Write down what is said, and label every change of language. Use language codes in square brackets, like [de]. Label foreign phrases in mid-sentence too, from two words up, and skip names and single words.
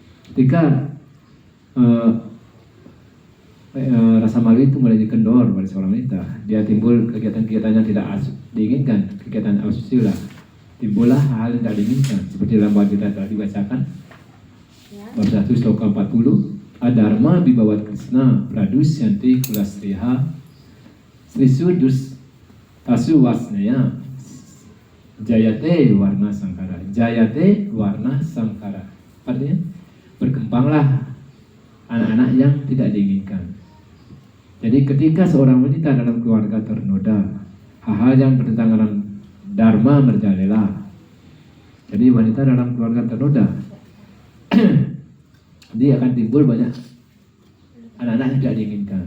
[id] Ketika rasa malu itu mulai dikendor pada seorang wanita, dia timbul kegiatan-kegiatan yang tidak diinginkan, kegiatan asusila, timbullah hal yang tidak diinginkan, seperti dalam bab kita telah dibacakan bab 1 sloka 40, [sa] adharma bibawat krisna pradusyanti kulastriha srisudus tasu wasnaya jayate warna sangkara. Jayate warna sangkara, [id] artinya berkembanglah anak-anak yang tidak diinginkan. Jadi ketika seorang wanita dalam keluarga ternoda, hal-hal yang bertentangan dengan dharma merajalela. Jadi wanita dalam keluarga ternoda, dia akan timbul banyak anak-anak yang tidak diinginkan.